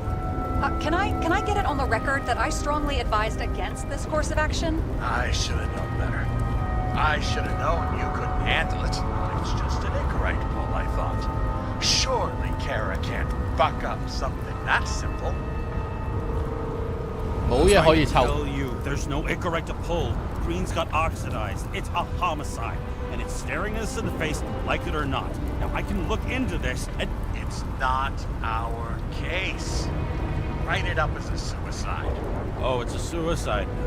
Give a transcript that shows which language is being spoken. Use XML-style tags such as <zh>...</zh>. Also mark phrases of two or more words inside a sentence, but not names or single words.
<en>Can I get it on the record that I strongly advised against this course of action? I should have known better. I should have known you couldn't handle it. It's just an Icarus pull, I thought. Surely Kara can't fuck up something that simple.</en> <yue>冇嘢可以</yue> <en>Tell</en> <yue>抽。</yue> <en>you, there's no Icarus to pull. Green's got oxidized. It's a homicide, and it's staring us in the face, like it or not. Now I can look into this, and It's not our case. Write it up as a suicide. oh, it's a suicide now.</en>